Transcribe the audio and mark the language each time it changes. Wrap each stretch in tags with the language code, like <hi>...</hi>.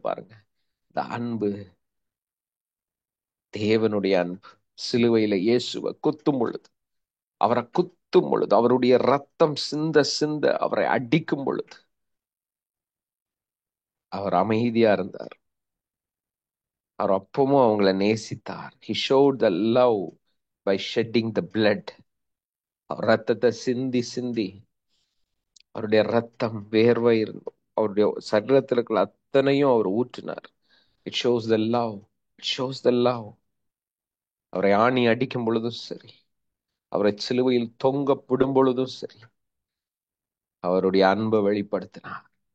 <ta>பாருங்க, இந்த அன்பு, தேவனுடைய அன்பு. சிலுவையில இயேசுவை குத்தும் பொழுது, அவரை குத்தும் பொழுது, அவருடைய ரத்தம் சிந்த சிந்த அவரை அடிக்கும் பொழுது அவர் அமைதியா இருந்தார். அவர் அப்பவும் அவங்கள நேசித்தார்.</ta> <en>He showed the love by shedding the blood.</en> <ta>அவர் ரத்தத்தை சிந்தி சிந்தி, அவருடைய ரத்தம் வேர்வை இருந்தோம், அவருடைய சரீரத்தில் இருக்கிற அத்தனையும் அவர் ஊற்றினார்.</ta> <en>it shows the love,</en> <ta>it shows the love. அவரை ஆணி அடிக்கும் பொழுதும் சரி, அவரை சிலுவையில் தொங்கப்படும் பொழுதும் சரி, அவருடைய அன்பை வெளிப்படுத்தினார்.</ta>